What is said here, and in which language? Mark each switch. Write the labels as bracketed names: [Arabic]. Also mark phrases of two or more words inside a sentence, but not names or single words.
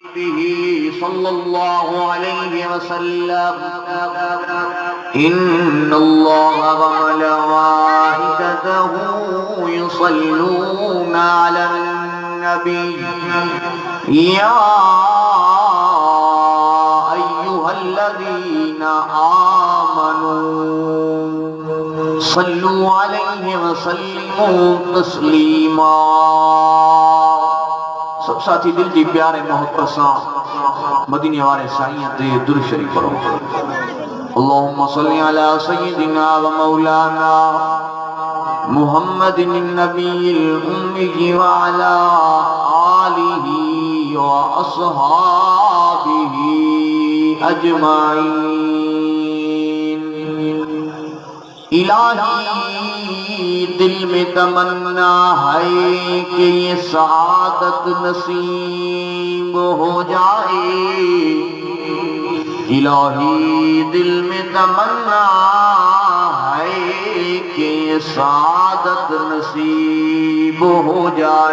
[Arabic] صلى الله عليه وسلم إن الله وملائكته يصلون على النبي يا أيها الذين آمنوا صلوا عليه وسلموا تسليما. [Saraiki] سب ساتھی دل جی پیارے محبت سان مدینے والے سائیں تے درود شریف پڑھو. [Arabic] اللهم صل على سيدنا ومولانا محمد النبي الأمي وعلى آله وأصحابه أجمعين. [Urdu] الہی دل میں تمنا ہے کہ یہ سعادت نصیب ہو جائے. الہی دل میں تمنا ہے کہ یہ سعادت نصیب ہو جائے.